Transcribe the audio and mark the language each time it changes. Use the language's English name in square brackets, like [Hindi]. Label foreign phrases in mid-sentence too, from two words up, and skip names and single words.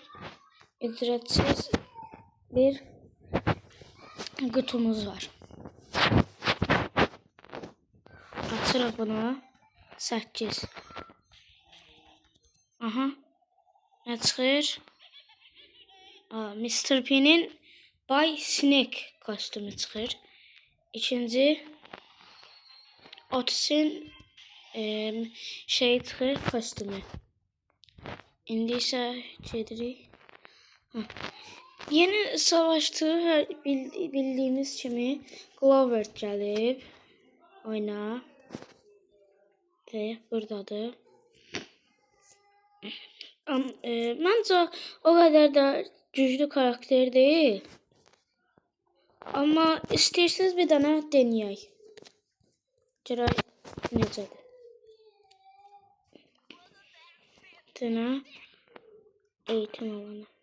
[Turkish] Ücretsiz bir kutumuz var. [Azerbaijani] Açırıq bunu. 8. Aha. Ne çıxır? Mr. P'nin Bay Snake kostümü çıxır. İkinci Otis'in şey çıxır kostümü. İndi isə gedirik. Yeni savaştığı bildiğimiz kimi Clover gəlib oyuna ve buradadır. [Turkish] Bence o kadar da güçlü karakter değil. Ama isterseniz bir tane deneyək. [Azerbaijani] Görək necədir. Dənə [Turkish] eğitim alanı.